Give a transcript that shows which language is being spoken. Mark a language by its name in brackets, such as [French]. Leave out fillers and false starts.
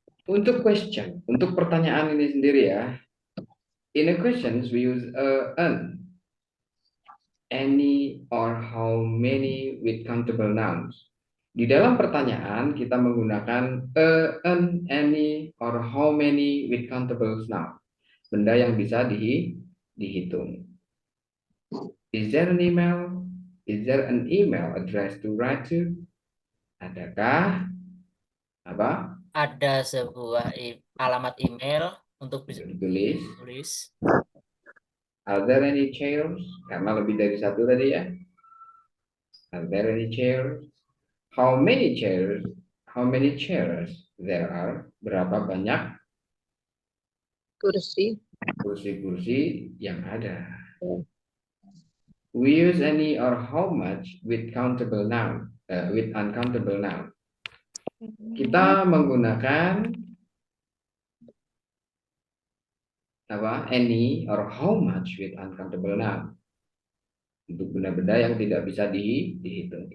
[Indonesian] Untuk question, untuk pertanyaan ini sendiri ya. [English] In a questions we use an, any, or how many with countable nouns. [Indonesian] Di dalam pertanyaan kita menggunakan an, any, or how many with countable noun. Benda yang bisa dihitung. [English] Is there an email? Is there an email address to write to? [Indonesian] Adakah apa? Ada sebuah alamat email untuk Ditulis. tulis. [English] Are there any chairs? [Indonesian] Karena lebih dari satu tadi ya. [English] Are there any chairs? How many chairs? How many chairs there are? [Indonesian] Berapa banyak Kursi. kursi-kursi yang ada? Ya. [English] We use any or how much with countable noun, with uncountable noun. [Indonesian] Kita menggunakan apa? [English] Any or how much with uncountable noun. [Indonesian] Untuk benda-benda yang tidak bisa dihitung.